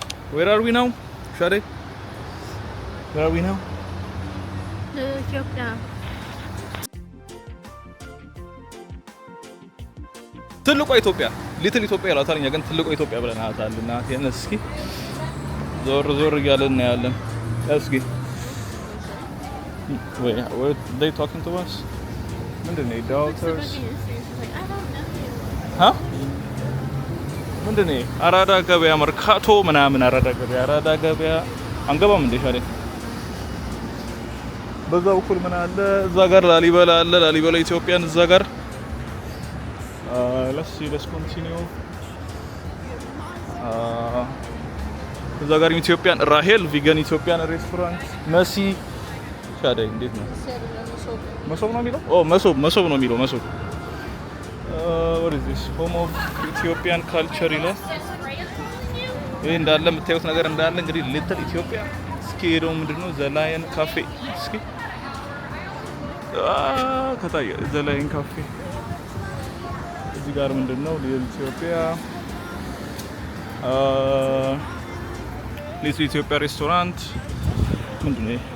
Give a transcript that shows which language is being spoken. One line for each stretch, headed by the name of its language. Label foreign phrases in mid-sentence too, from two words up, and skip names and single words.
English: Where are we now? Shade? Where are we now? Ethiopia.
Amharic: ትልቋ ኢትዮጵያ ሊትል ኢትዮጵያ ላታርኛ ግን ትልቋ ኢትዮጵያ ብለናታል እና እስኪ ዞር እያለን ያለን እስኪ
English: what they talking to us?
Amharic: ምንድነው doctors? ምንድነው አራዳ ገበያ መርካቶ ምናምን አራዳ ገበያ አንገባም እንዴ ሻሌ? በዛ በኩል ምን አለ? እዛ ጋር ላሊበላ አለ። ላሊበላ ኢትዮጵያን እዛ ጋር
English: let's continue
Amharic: እዛ ጋር ኢትዮጵያን ራሄል ቪገን ኢትዮጵያን ሬስቶራንት መሲ ሻዳይ እንዴት ነው? መሶብ ነው የሚለው? መሶብ ነው የሚለው መሶብ
English: what is this home of Ethiopian culture
Amharic: ይላል። ይሄ እንዳለ የምታዩት ነገር እንዳለ እንግዲህ ሊትል ኢትዮጵያ እስኪ ሄደው ምንድነው ዘ ላየን ካፌ እስኪ ከታየ ዘ ላየን ካፌ እዚህ ጋር ምንድነው ሊትል ኢትዮጵያ ሊትል ኢትዮጵያ ሬስቶራንት ምንድነው?